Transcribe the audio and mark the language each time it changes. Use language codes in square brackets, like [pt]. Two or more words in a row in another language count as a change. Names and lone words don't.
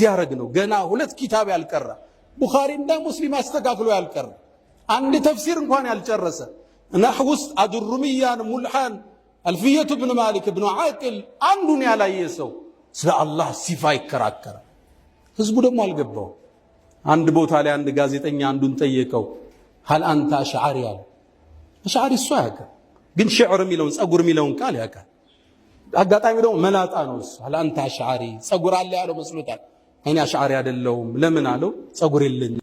[am] ያረግ ነው። ገና 2 ኪታብ ያልቀራ ቡኻሪ እና ሙስሊም አስተካክሎ ያልቀራ አንድ ተፍሲር እንኳን ያልጨረሰ ነህው ውስጥ አጅሩሚያን ሙልሃን አልፊየቱ ኢብኑ ማሊክ ኢብኑ ዓቂል አንዱን ያላየ ሰው ስለ አላህ ሲፋ ይከራከራል። ህዝቡ ደግሞ አልገባው። አንድ ቦታ ላይ አንድ ጋዜጠኛ አንዱን ጠየቀው፣ [ar] هل انت اشعري [am] ያለ አሽዓሪ እሱ ያውቃል፣ ግን ሽዕር የሚለውን ጸጉር የሚለውን ቃል ያውቃል። አጋጣሚ ደግሞ መላጣ ነው እሱ። [ar] هل انت اشعري [am] ጸጉር አለ ያለው መስሎታል። እኔ አሽዓሪ አይደለሁም። ለምን አለው? ጸጉር የለኝም